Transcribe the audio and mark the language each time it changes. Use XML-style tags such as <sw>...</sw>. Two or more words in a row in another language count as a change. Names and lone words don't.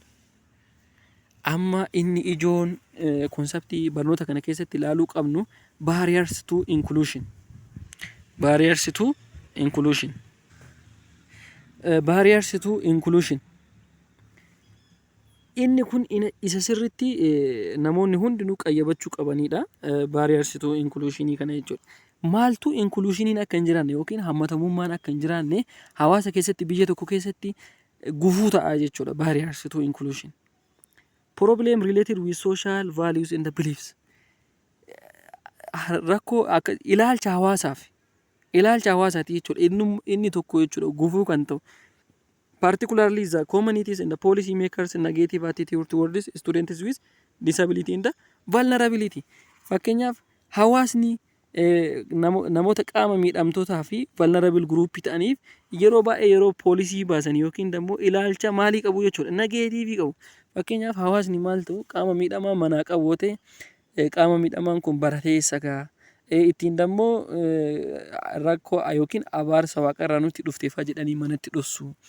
<om>Amma inni ijoon konseptii barnoota kana keessatti ilaaluu qabnu</om> <en>barriers to inclusion. Barriers to inclusion. Barriers to inclusion.</en> <om>Inni kun isa sirritti namoonni hundinuu qayyabachuu qabanidha.</om> <en>Barriers to inclusion</en> <om>kana jechuudha. Maaltu inclusioniin akka hin jiraanne yookiin hammatamummaan akka hin jiraanne hawaasa keessatti biyya tokko keessatti gufuu ta'a jechuudha.</om> <en>Barriers to inclusion. Problem related with social values and the beliefs.</en> <om>Rakkoo akka ilaalcha hawaasaati jechuudha. Inni tokko jechuudha gufuu kan ta'u.</om> <en>Particularly the communities and the policy makers negative attitude towards students with disability and vulnerability.</en> <om>Fakkeenyaaf hawaasni namoota qaama miidhamtootaa fi</om> <en>vulnerable group</en> <om>ta'aniif yeroo baay'ee yeroo poolisii baasan yookiin immoo ilaalcha maalii qabu jechuudha negative qabu. Fakkeenyaaf hawaasni maal ta'u qaama miidhamaa manaa qabu ta'e qaama miidhamaan kun barateessa gaa ittiin dammoo rakkoo yookiin abaarsa waaqarraa nutti dhufteefaa jedhanii manatti dhossu.</om>